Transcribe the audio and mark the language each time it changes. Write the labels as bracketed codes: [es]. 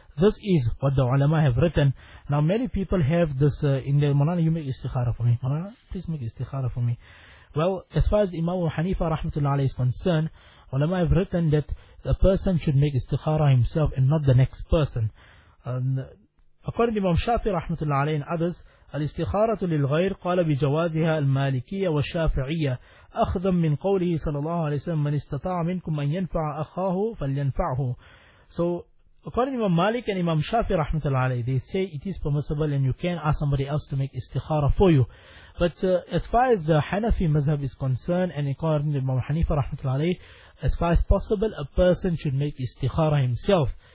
[en] This is what the ulama have written. Now many people have this in their Mawlana, you make istikhara for me. Mawlana, please make istikhara for me. Well, as far as Imam Hanifa rahmatullah alayhi is concerned, ulama have written that a person should make istikhara himself and not the next person. According to Imam Shafi rahmatullah alayhi and others, [ar] الاستخارة للغير قال بجوازها المالكية والشافعية أخذا من قوله صلى الله عليه وسلم من استطاع منكم أن ينفع أخاه فلينفعه. [en] So according to Imam Malik and Imam Shafi rahmatullah alayhi, they say it is permissible and you can ask somebody else to make istikhara for you. But as far as the Hanafi mazhab is concerned, and according to Imam Hanifa rahmatullah alayhi, as far as possible a person should make istikhara himself.